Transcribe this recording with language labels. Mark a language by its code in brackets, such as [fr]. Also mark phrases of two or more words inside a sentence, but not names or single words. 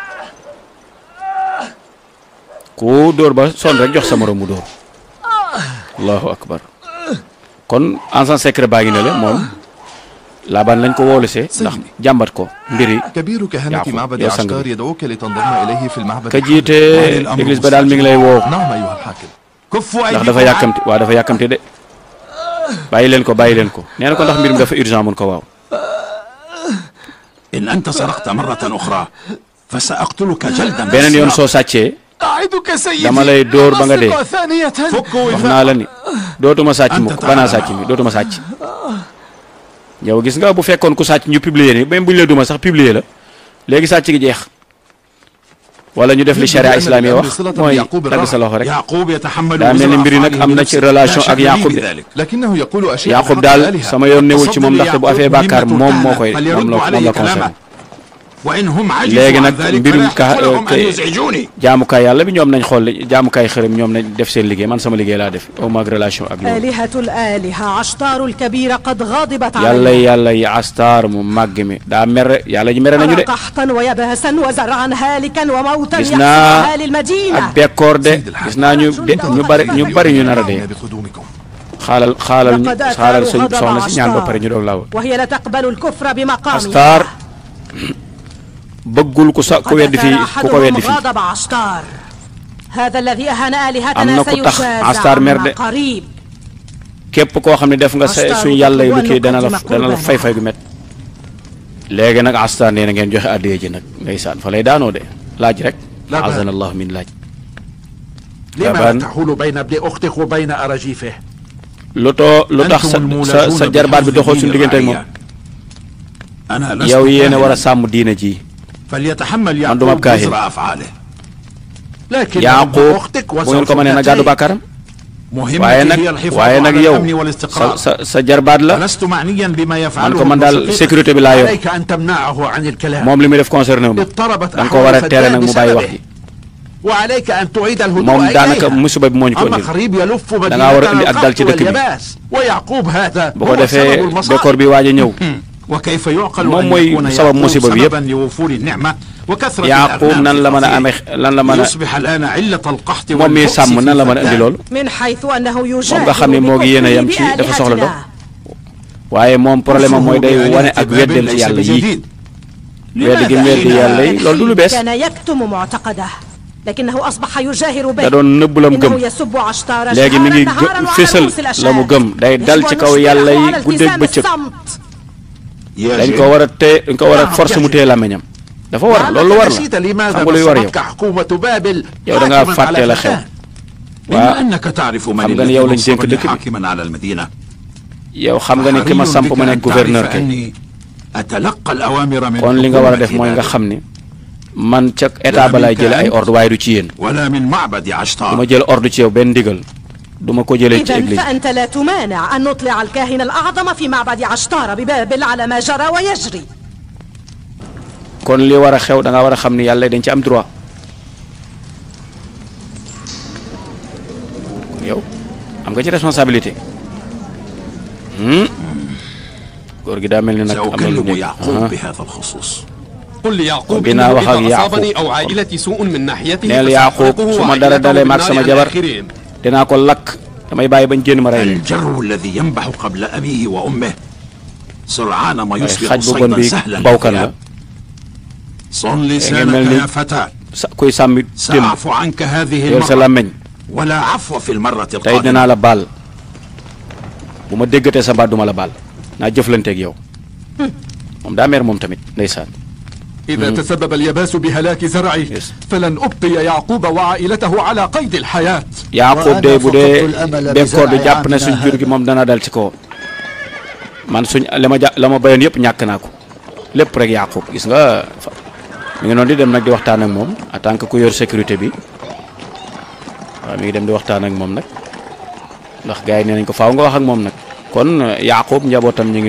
[wo] ku dóor ba son rek jox sa morom mu dóor [ar] الله أكبر [wo] kon [fr] agent secret [wo] baa ngi ne le moom Laabaan lañ ko woolusee ndax jàmbat ko mbiri [ar] كبير كهنة معبد عشتار يدعوك لتنضم إليه في المعبد [wo] ka jiite église ba daal mi ngi lay woo [ar] نعم أيها الحاكم [wo] ndax dafa yàkkamti waaw dafa yàkkamti de bàyyi leen ko nee na ko ndax mbir mi dafa urgent mun ko waaw [ar] إن أنت سرقت مرة أخرى فسأقتلك جلدا [wo] beneen yoon soo sàccee [ar] أعدك سيدي [wo] dama lay dóor ba nga dee [ar] أسرق ثانية [wo] wax naa la ni dootuma sàcc mukk banaa sàcc mi dootuma sàcc yow gis nga bu fekkoon ku sàcc ñu publier ni même bu ñu la duma sax publier la léegi sàcc gi jeex wala ñu def li [ar] شريعة إسلامي [wo] wax mooy dagg sa loxo rek daa mel ni mbiri nag am na ci relation ak Yaaqub de Yaaqub daal sama yoon newul ci moom ndaxte bu afee bàkkaar moom moo koy moom la concerné léegi nag mbirum jaamukaay yàlla bi ñoom nañ xool jaamukaay xërëm ñoom nañ def seen liggéey man sama liggéey laa def aw maag relation ak loolu [ar] آلهة الآلهة عشتار الكبيرة قد غضبت [wo] yàlla yi Ashtar mu màgg mi daa mere yàlla ji mere nañu de [ar] قحطا ويبهسا وزرعا هالكا وموتا [wo] gis [ar] يحصى [wo] naa [ar] أهالي المدينة [wo] ak bekkoor de gis naa ñu bari ñu nar a dee xaalal soxna si ñaan ba pare ñu doog laa wut [ar] وهي لا تقبل الكفر بمقامها [wo] Ashtar bëggul ku weddi fii ku ko weddi fii [ar] غضب عشتار هذا الذي أهان [wo] am [ar] آلهتنا [wo] na ku tax [ar] سيجازى [wo] Ashtar mer [ar] عما [wo] de [ar] قريب [wo] képp koo xam ne def nga suñu yàlla yu lu kii dana la fay gu met léegi nag Ashtar nee na ngeen joxe addiya ji nag ndeysaan fa lay daanoo de laaj rek azana allahu min laaj [ar] لما تحول بين ابن أختك وبين أراجيفه [wo] lu tax sa jarbaat bi doxoo suñu diggante ak moom yow yéen a war a sàmm diina ji [ar] فليتحمل [wo] man du ma [ar] يعقوب [wo] kaahin [ar] وزر أفعاله لكن [wo] Yaaqub [ar] أختك [wo] bu ngeen ko mënee na gàddu bàkkaaram waaye nag yow sa jarbaat la [ar] لست معنيا بما [wo] man [ar] يفعله [wo] ko man daal sécurité bi laa yor [ar] عليك أن تمنعه عن الكلام [wo] moom li muy def concerné wu ma [ar] اضطربت [wo] da nga ko war a tere nag mu bàyyi wax ji [ar] وعليك أن تعيد الهدوء [wo] moom daanaka [ar] إليها [wo] musiba bi moo ñu ko [ar] أما [wo] indil [ar] خريب يلف [wo] da ngaa war a indi ak dal ci dëkk bi [ar] ويعقوب هذا [wo] bu ko defee décor bi waaj a ñëw [ar] وكيف يعقل [wo] moom [ar] أن [wo] mooy [ar] يكون [wo] sabab musiba bi [ar] يعقوب [wo] yëpp [ar] سببا لوفور النعمة وكثرة [wo] Yaaqub nan la mën a amee lan la mën a [ar] يصبح الآن علة القحط [wo] moom mi [ar] والبؤس [wo] sàmm nan la mën a [ar] في [wo] indi loolu [ar] من حيث أنه [wo] moom nga xam ne [ar] يجاهر [wo] moo ngi yéen a yem ci dafa soxla ndox waaye moom problème am mooy day wane ak weddem ci yàlla yii weddi gi weddi yàlla yi loolu du lu bees [ar] كان يكتم معتقده لكنه أصبح يجاهر به [wo] da doon nëbb la mu gëm [ar] إنه يسب عشتار [wo] léegi mi ngi [ar] نهارا وعلى [wo] fésal [ar] رؤوس الأشهاد. [wo] la mu gëm day dal ci kaw yàlla yi [ar] يجب أن [wo] guddeeg [ar] نشجعه على [wo] bëccëg [ar] الصمت. [wo] dañ ko war a téye dañ ko war a force mu téye làmmiñam dafa war loolu war la [ar] نسيت [wo] xam [ar] لماذا [wo] nga luy war yow [ar] نصبتك حكومة بابل [wo] yow da ngaa [ar] حاكما [wo] fàtte [ar] على [wo] la xew [ar] فتاة بما أنك تعرف من [wo] xam nga ni [ar] الذي [wo] yow lañ dénk [ar] نصبني [wo] dëkk bi [ar] حاكما على المدينة [wo] yow xam nga ni ki ma samp ma nekk gouverneur kay [ar] أني أتلقى الأوامر من [wo] kon li nga war a def [ar] حكومة [wo] mooy nga [ar] بابل [wo] xam ni man ca état ba laay jële ay ordre waaye du ci yéen [ar] ولا من معبد [wo] du ma [ar] عشتار [wo] jël ordre ci yow benn ndigal du ma ko jëlee ci [ar] إذن [wo] église [ar] فأنت لا تمانع أن نطلع الكاهن الأعظم في معبد عشتار ببابل على ما جرى ويجري. [wo] kon li war a xew da nga war a xam ni yàlla dañ ci am droit yow am nga ci responsabilité góor gi daa mel ni nag am na lu [ar] سأكلم يعقوب بهذا الخصوص قل ليعقوب بنا إنه وحق إذا يعقوب. أصابني أو عائلتي سوء من ناحيته [wo] neel Yaaqub [ar] فسأحرقه [wo] su ma dara [ar] وعائلته [wo] dalee maag [ar] بالنار [wo] sama [ar] على [wo] jabar [ar] الآخرين. [wo] dinaa ko lakk damay bàyyi bañ génn ma rey leen [ar] الجرو الذي ينبح قبل أبيه وأمه سرعان ما [wo] waaye [ar] يصبح [wo] xaj bu bon [ar] صيدا [wo] bi [ar] سهلا [wo] bawkan la [ar] للذئاب. صن [wo] mel [ar] لسانك [wo] ni [ar] يا فتاة [wo] kuy sàmmi démb [ar] سأعفو عنك هذه [wo] yor sa [ar] المرة [wo] làmmeñ [ar] ولا عفو في المرة [wo] tey [ar] القادمة [wo] dinaa la baal bu ma déggatee sa baat duma la baal naa jëflanteeg yow moom daa mer moom tamit ndeysaan [ar] إذا تسبب اليباس بهلاك زرعي فلن أبقي يعقوب وعائلته على قيد الحياة. [wo] Yaaqub de bu dee bekkoor bi jàpp na suñ jur gi moom dana dal ci kaw man suñ la ma bayoon yëpp ñàkk naa ko lépp rek Yaqub gis nga mi ngi noonu di dem nag di waxtaan ak moom [fr] en tant que [wo] ku yor sécurité bi waaw mi ngi dem di waxtaan ak moom nag ndax gars yi nee nañ ko faaw nga wax ak moom nag kon Yaqub njabootam ñu ngi